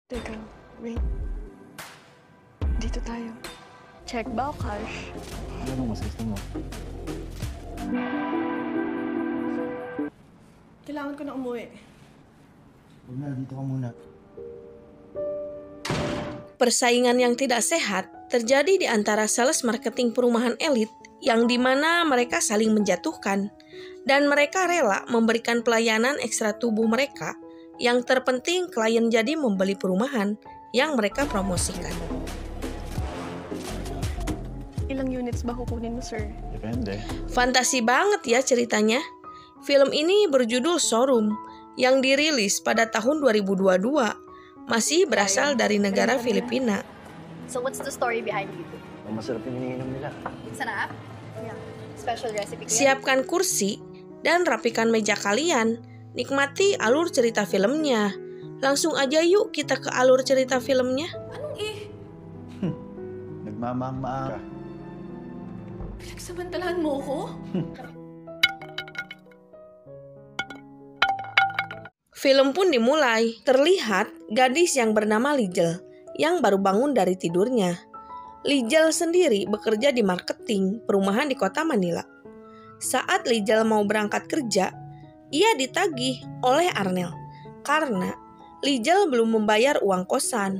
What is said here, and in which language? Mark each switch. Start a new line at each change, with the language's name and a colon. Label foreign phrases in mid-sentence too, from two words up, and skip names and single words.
Filipino: Teka, wait. Dito tayo. Check ba o cash? Ano mas gusto mo? Kailangan ko na umuwi. Huwag na, dito ka muna.
Indonesian: Persaingan yang tidak sehat terjadi di antara
English: sales marketing
Indonesian: perumahan elit yang dimana mereka saling menjatuhkan dan mereka rela memberikan pelayanan ekstra tubuh mereka yang terpenting klien jadi membeli perumahan yang mereka promosikan.
Filipino: Ilang units ba kukunin mo, sir? Depende.
Indonesian: Fantasi banget ya ceritanya. Film ini berjudul Showroom yang dirilis pada tahun 2022. Masih berasal dari negara Filipina.
English: So what's the story behind it?
Filipino: Masarap yung iniinom nila. Sarap? Yeah.
English: Special recipe
Filipino: ko yan.
Indonesian: Siapkan kursi dan rapikan meja kalian. Nikmati alur cerita filmnya. Langsung aja yuk kita ke alur cerita filmnya.
Filipino: Anong Nagmamang-maang ka. Pinagsamantalahan mo ko?
Indonesian: Film pun dimulai. Terlihat gadis yang bernama Lijel yang baru bangun dari tidurnya. Lijel sendiri bekerja di marketing perumahan di kota Manila. Saat Lijel mau berangkat kerja, ia ditagih oleh Arnel karena Lijel belum membayar uang kosan.